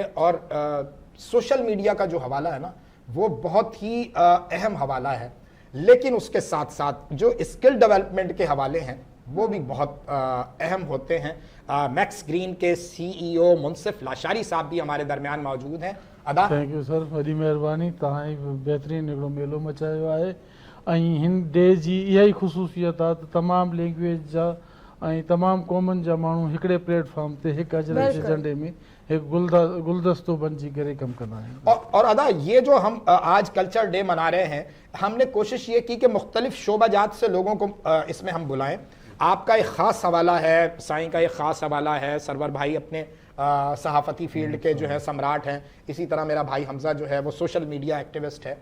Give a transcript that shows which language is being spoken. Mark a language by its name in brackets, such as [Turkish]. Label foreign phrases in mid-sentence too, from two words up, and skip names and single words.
[Urdu] اور [English] social media [Urdu] کا جو حوالہ ہے نا وہ بہت ہی اہم حوالہ ہے, لیکن اس کے ساتھ ساتھ جو [English] skill development [Urdu] کے حوالے ہیں وہ بھی بہت اہم ہوتے ہیں. میکس گرین کے سی ای او منصف لاشاری صاحب بھی ہمارے درمیان موجود ہیں. ادا [English] thank you sir, [Sindhi] وڈی مہربانی. تव्हां بہترین हिकिड़ो मेलो मचायो आहे ऐं हिन डे जी इहा ई ख़ुशूसियत आहे त तमामु लैंग्वेज जा ऐं तमामु क़ौमुनि जा माण्हू हिकिड़े प्लेटफॉर्म ते हिकु अजरक जे झंडे में एक गुलदस्तो बणिजी करे कमु कंदा आहिनि. [Urdu] اور ادا یہ جو ہم آج [English] culture day [Urdu] منا رہے ہیں, ہم نے کوشش یہ کی کہ مختلف شعبہ جات سے لوگوں کو اس میں ہم بلائیں. آپ کا ایک خاص حوالہ ہے, سائیں کا ایک خاص حوالہ ہے, سرور بھائی اپنے صحافتی فیلڈ کے جو ہے سمراٹ ہیں, اسی طرح میرا بھائی حمزہ جو ہے وہ [English] social media activist [Urdu] ہے.